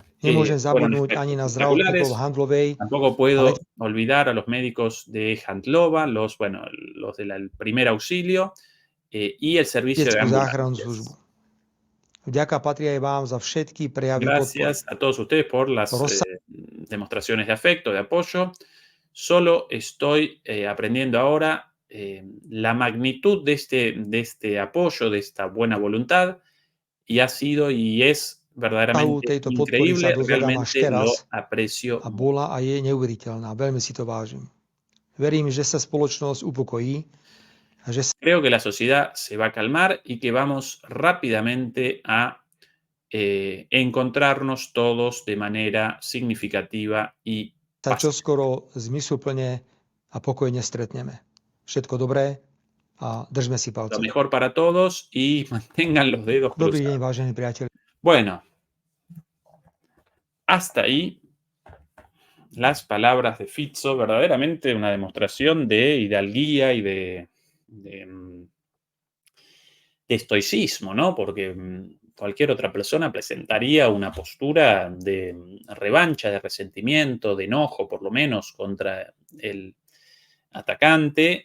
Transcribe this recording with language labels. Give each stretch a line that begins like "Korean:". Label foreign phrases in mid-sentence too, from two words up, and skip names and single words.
Slovak: Nemôžem
Spanish: Fueron
Slovak: zabudnúť ani na
Spanish: espectaculares.
Slovak: zdravotníkov Handlovej,
Spanish: Tampoco puedo olvidar a los médicos de Handlova, los del primer auxilio y el servicio de
Slovak: leteckú záchrannú
Spanish: ambulancias.
Slovak: službu. Vďaka patrí aj vám za všetky prejavy
Spanish: Gracias a todos ustedes por las demostraciones de afecto, de apoyo. Solo estoy aprendiendo ahora la magnitud de este apoyo, de esta buena voluntad, y ha sido y es verdaderamente
Slovak: tejto podpory sa
Spanish: increíble.
Slovak: dozvedám až
Spanish: Realmente
Slovak: teraz
Spanish: lo aprecio.
Slovak: a bola a je neuveriteľná. Veľmi si to vážim. Verím, že sa spoločnosť upokojí a že sa
Spanish: Creo que la sociedad se va a calmar y que vamos rápidamente a encontrarnos todos de manera significativa y
Slovak: čoskoro zmysluplne a pokojne stretneme. Všetko dobré a držme si
Spanish: lo
Slovak: palce.
Spanish: mejor para todos y mantengan los dedos
Slovak: Dobrý deň,
Spanish: cruzados.
Slovak: vážení priatelia.
Spanish: Bueno, hasta ahí las palabras de Fizzo, verdaderamente una demostración de hidalguía y de estoicismo, ¿no? Porque cualquier otra persona presentaría una postura de revancha, de resentimiento, de enojo, por lo menos, contra el atacante.